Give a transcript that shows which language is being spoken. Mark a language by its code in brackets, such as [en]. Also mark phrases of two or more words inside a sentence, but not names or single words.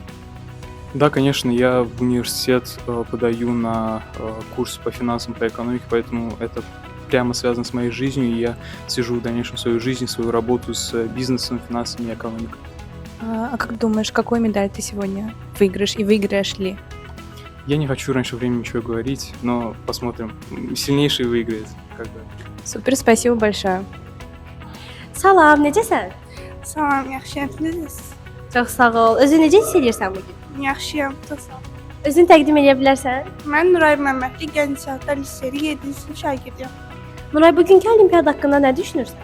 [ru] Да, конечно, я в университет подаю на курс по финансам, по экономике, поэтому это прямо связано с моей жизнью, и я свяжу в дальнейшем свою жизнь, свою работу с бизнесом, финансами и экономикой. А как думаешь, какую медаль ты сегодня выиграешь и выиграешь ли? Я не хочу раньше времени ничего говорить, но посмотрим. Сильнейший выиграет. Супер, спасибо большое. [az] Salam, necəsən? Salam, yaxşıyam. Siz necəsiniz? Çox sağ ol. Özünü necə hiss edirsən bu gün? Yaxşıyam, çox sağ ol. Özünü təqdim edə bilərsən? Mən Nuray Məmmədli Gənc İnşaatlar Liseyli 7-ci sinif şagirdiyəm. Nuray, bugünkü olimpiyada haqqında nə düşünürsən?